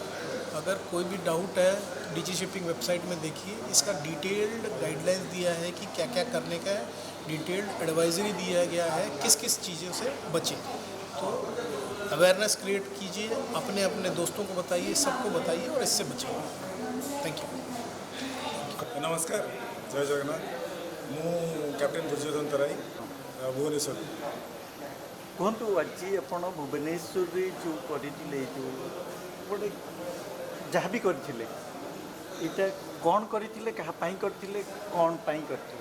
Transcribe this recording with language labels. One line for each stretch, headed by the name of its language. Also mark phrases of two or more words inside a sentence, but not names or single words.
Hindi: अगर कोई भी डाउट है, DG शिपिंग वेबसाइट में देखिए, इसका
English: detailed guidelines
Hindi: दिया है कि क्या क्या करने का है,
English: detailed advisory
Hindi: दिया गया है किस किस चीज़ों से बचें। तो
English: awareness create
Hindi: कीजिए, अपने अपने दोस्तों को बताइए, सबको बताइए और इससे बचें।
English: thank you.
Hindi: नमस्कार, जय जगन्नाथ।
Odia: ମୁଁ କ୍ୟାପ୍ଟେନ୍ ଦୁର୍ଯ୍ୟୋଧନ ତରାଇ, ଭୁବନେଶ୍ୱର। କୁହନ୍ତୁ, ଆଜି ଆପଣ ଭୁବନେଶ୍ୱରରେ ଯେଉଁ କରିଥିଲେ, ଯେଉଁ ଗୋଟେ ଯାହା ବି କରିଥିଲେ, ଏଇଟା କ'ଣ କରିଥିଲେ, କାହା ପାଇଁ କରିଥିଲେ, କ'ଣ ପାଇଁ କରିଥିଲେ?